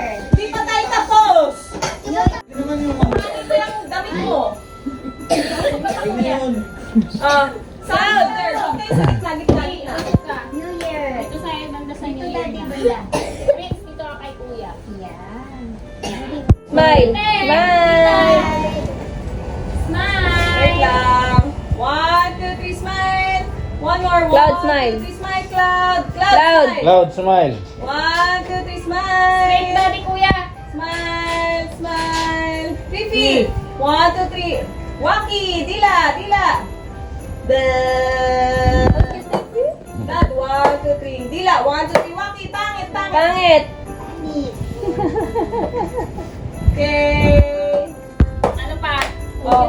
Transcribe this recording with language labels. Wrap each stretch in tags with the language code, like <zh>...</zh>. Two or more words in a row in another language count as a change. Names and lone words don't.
<tl>Hindi pa tayo tapos.</tl> <en>New</en> <tl>Ito yung damit mo. Sound! Okay, sa gitna.</tl> <en>New Year.</en> <tl>Ito sa banda sa inyo. Ito dati banda. Prince, dito ka kay Kuya. Yan.</tl> <en>Smile! Smile! Smile!</en> <tl>Wait lang.</tl> <en>1, 2, 3, smile. One more. Cloud, 1, smile. 2, 3, smile. Cloud. Cloud. Smile. Cloud, smile. 1, 2, 3, Straight smile. body, Kuya. Smile, smile. Fifi. 1, 2, 3.</en> <tl>Waki, dila. Dad, 1, 2, 3. Dila, 1, 2, 3. Waki, pangit. Pangit! Okay. Ano pa? Oh.</tl>